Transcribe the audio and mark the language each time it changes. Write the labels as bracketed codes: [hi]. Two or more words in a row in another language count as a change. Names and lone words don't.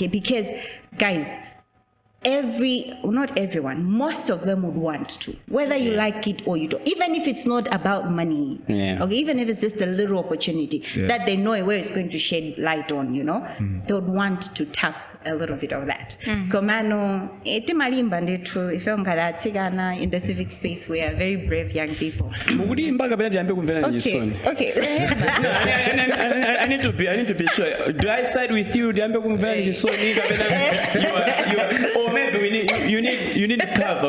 [en] Because, guys, not everyone, most of them would want to, whether you like it or you don't, even if it's not about money, okay, even if it's just a little opportunity that they know where it's going to shed light on, you know, they would want to tap a little bit of that. [ny] Komano, etimalimba ndetu, [en] if you're in the civic space, we are very brave young people. Okay. I need to be sure. Do I side with you? Or maybe you need cover.